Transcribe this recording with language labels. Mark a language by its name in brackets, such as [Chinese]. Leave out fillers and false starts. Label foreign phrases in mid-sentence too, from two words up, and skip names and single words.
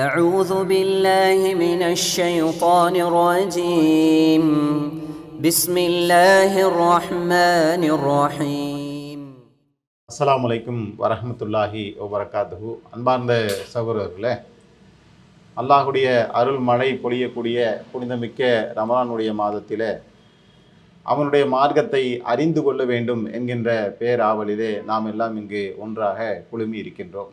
[Arabic] أعوذ بالله من الشيطان الرجيم بسم الله الرحمن الرحيم. السلام عليكم ورحمة الله وبركاته. [Tamil] அன்பார்ந்த சகோதரர்களே, அல்லாஹுடைய அருள் மழை பொழியக்கூடிய புனிதமிக்க ரமலானுடைய மாதத்திலே அவனுடைய மார்க்கத்தை அறிந்து கொள்ள வேண்டும் என்கின்ற பேராவலிலே நாம் எல்லாம் இங்கு ஒன்றாக குழுமி இருக்கின்றோம்.